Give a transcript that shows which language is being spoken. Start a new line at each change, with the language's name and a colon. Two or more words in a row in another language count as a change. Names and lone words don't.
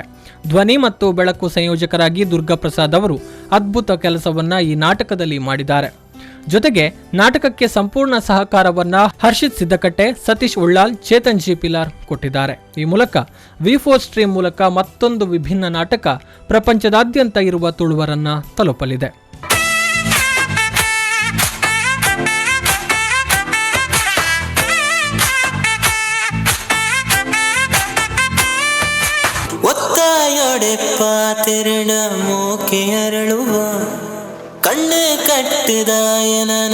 Kannada: ಧ್ವನಿ ಮತ್ತು ಬೆಳಕು ಸಂಯೋಜಕರಾಗಿ ದುರ್ಗಾಪ್ರಸಾದ್ ಅವರು ಅದ್ಭುತ ಕೆಲಸವನ್ನ ಈ ನಾಟಕದಲ್ಲಿ ಮಾಡಿದ್ದಾರೆ. ಜೊತೆಗೆ ನಾಟಕಕ್ಕೆ ಸಂಪೂರ್ಣ ಸಹಕಾರವನ್ನ ಹರ್ಷಿತ್ ಸಿದ್ದಕಟ್ಟೆ, ಸತೀಶ್ ಉಳ್ಳಾಲ್, ಚೇತನ್ ಜಿ ಪಿಲಾರ್ ಕೊಟ್ಟಿದ್ದಾರೆ. ಈ ಮೂಲಕ V4 ಸ್ಟ್ರೀಮ್ ಮೂಲಕ ಮತ್ತೊಂದು ವಿಭಿನ್ನ ನಾಟಕ ಪ್ರಪಂಚದಾದ್ಯಂತ ಇರುವ ತುಳುವರನ್ನ ತಲುಪಲಿದೆ.
Tulu: ಒತ್ತಾಯೊಡೆ ಪಾತಿರಣ ಮೋಕೆ ಅರಳುವ ಕಣ್ಣು ಕಟ್ಟಿದಾಯನನ